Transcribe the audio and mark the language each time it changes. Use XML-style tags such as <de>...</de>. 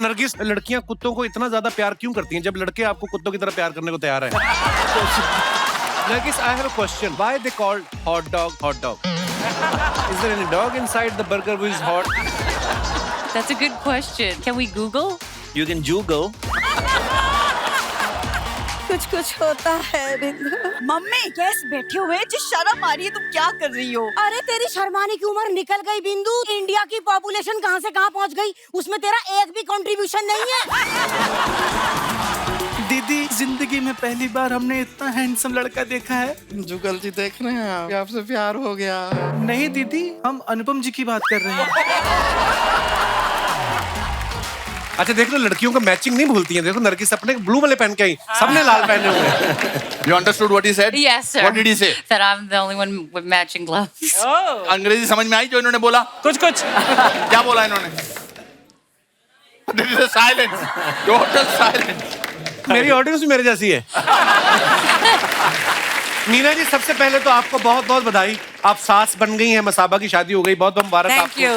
<hi>नरगिस, लड़कियां कुत्तों को इतना ज्यादा प्यार क्यों करती हैं जब लड़के आपको कुत्तों की तरह प्यार करने को तैयार हैं?</hi> <en>Nagis, I have a question. Why they called hot dog hot dog? Is there any dog inside the burger who is hot? That's a good question. Can we Google? You can Google.</en> <hi>कुछ कुछ होता है बिंदु। Mummy कैसे बैठे हुए जो शर्म आ रही है, तुम क्या कर रही हो? अरे तेरी शर्माने की उम्र निकल गई बिंदु। इंडिया की पॉपुलेशन कहाँ से कहाँ पहुँच गई, उसमें तेरा एक भी कंट्रीब्यूशन नहीं है। दीदी, जिंदगी में पहली बार हमने इतना हैंडसम लड़का देखा है। जुगल जी देख रहे हैं आप, आपसे प्यार हो गया। नहीं दीदी, हम अनुपम जी की बात कर रहे हैं। अच्छा देख लो, लड़कियों का मैचिंग नहीं भूलती हैं। देखो नरगिस अपने ब्लू वाले पहन के आई, सबने लाल पहने हुए हैं।</hi> <en>You understood what he said? Yes, sir. What did he say? That I'm the only one with matching gloves.</en> <hi>अंग्रेजी समझ में आई जो इन्होंने बोला? कुछ क्या बोला इन्होंने?</hi> <en>This is silent. Total silent.</en> <hi>मेरी ऑडियंस भी मेरे जैसी है। नीना जी, सबसे पहले तो आपको बहुत बहुत बधाई, आप सास बन गई हैं, मसाबा की शादी हो गई, बहुत बहुत मुबारक आपको।</hi>